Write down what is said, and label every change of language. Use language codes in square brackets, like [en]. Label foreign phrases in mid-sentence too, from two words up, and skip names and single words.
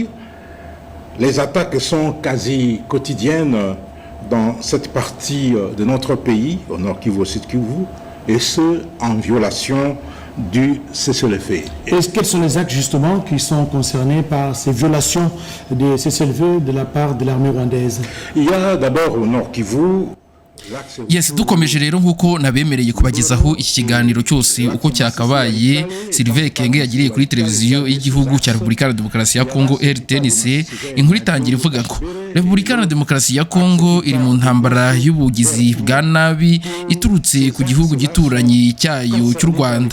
[fr] Les attaques sont quasi quotidiennes dans cette partie de notre pays, au nord Kivu, au sud Kivu, et ce, en violation du cessez-le-feu. Quels sont les actes justement qui sont concernés par ces violations de cessez-le-feu de la part de l'armée rwandaise? Il y a d'abord au nord Kivu. [rw] Yes, dukomeje rero nkuko nabemereye kubagezaho iki kiganiro cyose uko cyakabaye. Sylvain Ekenge yagiriye kuri televiziyo y'igihugu cya Repubulika ya Demokarasi ya Kongo RTNC. Inkuru itangira ivuga ko Repubulika ya Demokarasi ya Kongo iri mu ntambara y'ubugizi bwa nabi iturutse ku gihugu gituranyi cyayo cy'u Rwanda.